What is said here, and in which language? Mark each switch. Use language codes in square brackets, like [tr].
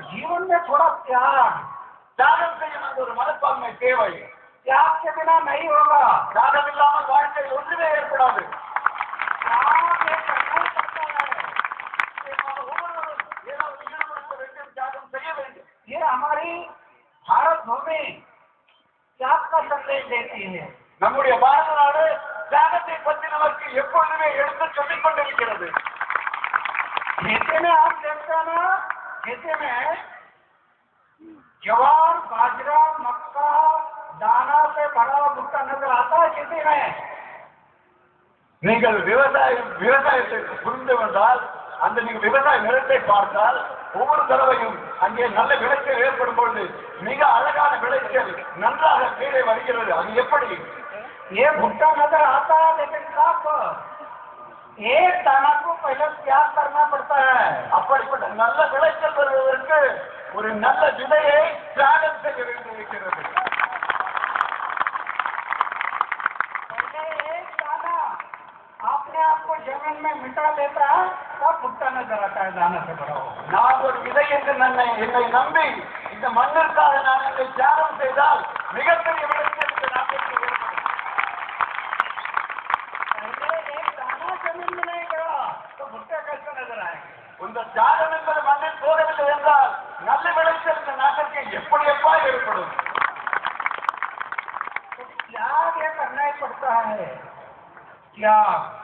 [hi] जीवन में थोड़ा त्याग. [ta] தியாகம் செய்யும் ஒரு மனப்பான்மை தேவை. [hi] त्याग के बिना नहीं होगा. [ta] தியாகம் இல்லாமல் வாழ்க்கையில் ஒன்றுமே ஏற்படாது. [hi] त्याग एक अद्भुत करता है. [ta] ஒவ்வொருவரும் ஏதாவது ஈடுபடுத்த வேண்டும், தியாகம் செய்ய வேண்டும். [hi] ये हमारी भारत भूमि त्याग का संदेश देती है. [ta] நம்முடைய பாரத நாடு தியாகத்தை பற்றி நமக்கு எப்பொழுதுமே எடுத்து சொல்லிக் கொண்டிருக்கிறது. [hi] खेती में आप देखते हैं ना, खेती में ज्वार, बाजरा, मक्का, दाना से भरा भुट्टा नजर आता है खेती में. [ta] நீங்கள் விவசாயத்தை புரிந்து வந்தால், அந்த நீங்கள் விவசாய நிலத்தை பார்த்தால் ஒவ்வொரு தடவையும் அங்கே நல்ல விளைச்சல் ஏற்படும் பொழுது மிக அழகான விளைச்சல் நன்றாக கீழே வருகிறது. அது எப்படி? [hi] ये भुट्टा नजर आता है, लेकिन साफ एक दाना को पहले त्याग करना पड़ता है. [ta] அப்படிப்பட்ட நல்ல விளைச்சல் வருவதற்கு ஒரு நல்ல விதையை தியாகம் செய்ய வேண்டியிருக்கிறது. [hi] पहले एक दाना अपने आप को जमीन में मिटा लेता है, तब भुट्टा नजर आता है दाना से भरा हुआ. [ta] நான் ஒரு விதை என்று என்னை நம்பி இந்த மண்ணிற்காக நான் என்னை தியாகம் செய்தால் மிகப்பெரிய விளைச்சல் இந்த நாட்டிற்கு ஏற்படும். [hi] पहले एक दाना जमीन में नहीं गया, [ta] இந்த தியாகம் என்பது மண்ணில் போகவில்லை என்றால் நல்ல விளைச்சல் இந்த நாட்டிற்கு எப்படியப்பா ஏற்படும்? [hi] त्याग ये करना ही पड़ता है, त्याग।